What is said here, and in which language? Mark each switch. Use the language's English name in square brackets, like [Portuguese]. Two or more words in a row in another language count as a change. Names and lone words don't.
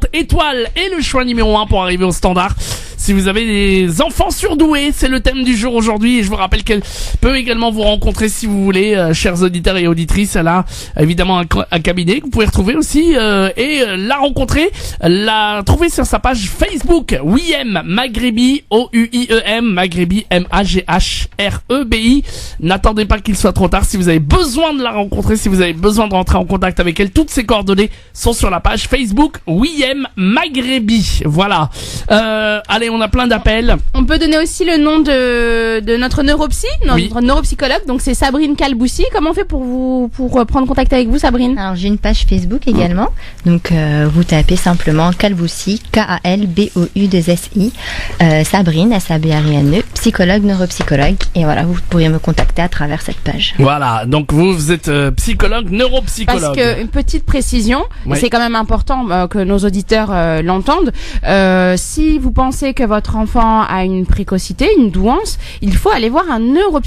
[French] Étoile et le choix numéro 1 pour arriver au standard. Si vous avez des enfants surdoués, c'est le thème du jour aujourd'hui, et je vous rappelle qu'elle peut également vous rencontrer si vous voulez, chers auditeurs et auditrices. Elle a évidemment un cabinet que vous pouvez retrouver aussi, et la rencontrer, la trouver sur sa page Facebook, William Maghrebi, O-U-I-E-M, Maghrebi, M-A-G-H-R-E-B-I. N'attendez pas qu'il soit trop tard. Si vous avez besoin de la rencontrer, si vous avez besoin de rentrer en contact avec elle, toutes ses coordonnées sont sur la page Facebook, William Maghrebi. Voilà. Allez, on a plein d'appels. On peut donner aussi le nom de notre neuropsy, notre neuropsychologue. Donc c'est Sabrine Kalboussi. Comment on fait pour prendre contact avec vous, Sabrine? Alors j'ai une page Facebook également. Donc vous tapez simplement Kalboussi, K-A-L-B-O-U-2-S-I, Sabrine, S-A-B-R-I-N-E, psychologue, neuropsychologue. Et voilà, vous pourriez me contacter à travers cette page. Voilà, donc vous êtes psychologue, neuropsychologue. Parce que une petite précision, et c'est quand même important que nos auditeurs l'entendent. Si vous pensez que votre enfant a une précocité, une douance, il faut aller voir un neuropsychologue.